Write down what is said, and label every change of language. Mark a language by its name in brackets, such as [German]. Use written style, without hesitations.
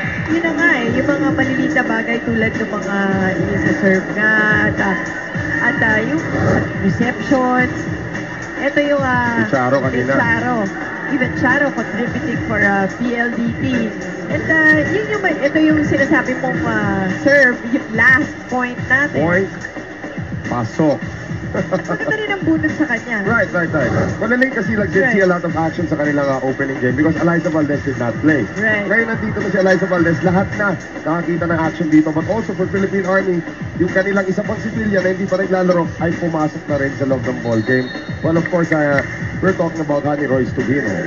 [Filipino] yun na nga yung mga maliliit na bagay tulad ng mga isa-serve nga at yung receptions. Ito yung Charo kanina. Charo. [English] Even Charo contributing for PLDT. [Filipino] And ito yung sinasabi mong serve, yung last point natin. Point. Pasok. Maganda rin ang bunot sa kanya. [English] Right. [Filipino] Malaling kasi [English] see a lot of action [Filipino] sa kanilang [English] opening game because Eliza Valdez did not play. Right. [Filipino] Ngayon nandito na si Eliza Valdez, lahat na nakakita ng action dito. [English] But also for Philippine Army, [Filipino] yung kanilang isa pang civilian na hindi pa naglalaro ay pumasok na rin sa loob ng ball game. [English] Well, of course, we're talking about Honey Royce Tubino.